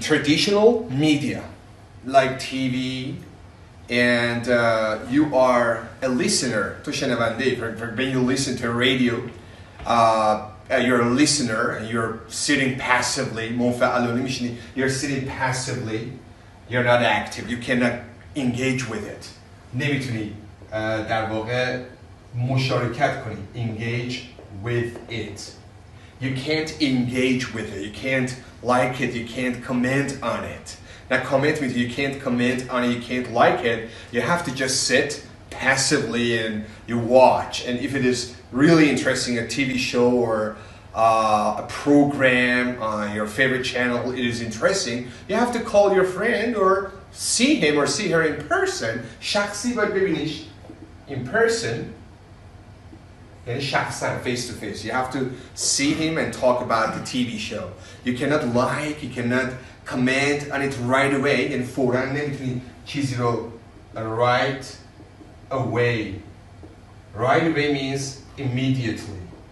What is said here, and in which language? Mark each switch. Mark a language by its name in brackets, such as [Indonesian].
[English] Traditional media like TV and you are a listener. [Persian] تو شنونده. [English] When you listen to radio, you're a listener and you're sitting passively. [Persian] منفعلانه میشینی. [English] You're sitting passively. You're not active. You cannot engage with it. [Persian] نمیتونی در واقع مشارکت کنی. [English] Engage with it. You can't engage with it. You can't like it. You can't comment on it. Now comment means you can't comment on it. You can't like it. You have to just sit passively and you watch. And if it is really interesting, a TV show or a program on your favorite channel, it is interesting, you have to call your friend or see him or see her in person. [Persian] شخصی باید ببینیش [English] in person. [Persian] یعنی شخصا [English] face to face. You have to see him and talk about the TV show. You cannot like, you cannot comment on it right away. [Persian] یعنی فوراً نمیتونی چیزی رو [English] right away. Right away means immediately.